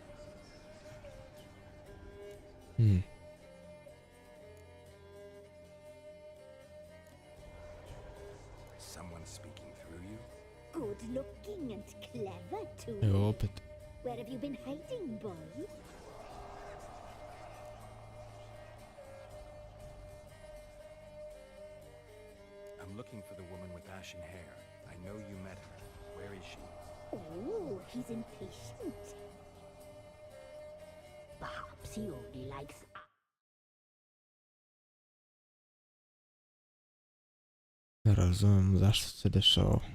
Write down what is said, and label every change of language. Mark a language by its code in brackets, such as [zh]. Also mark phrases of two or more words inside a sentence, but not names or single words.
[en] Someone speaking through you? Good looking and clever too. [sr] Evo opet. [en] Where have you been hiding, boy? I'm looking for the woman with ashen hair. I know you met her. Where is she? Oh, he's impatient. Perhaps he only likes... [sr] Ne razumijem zašto se dešava.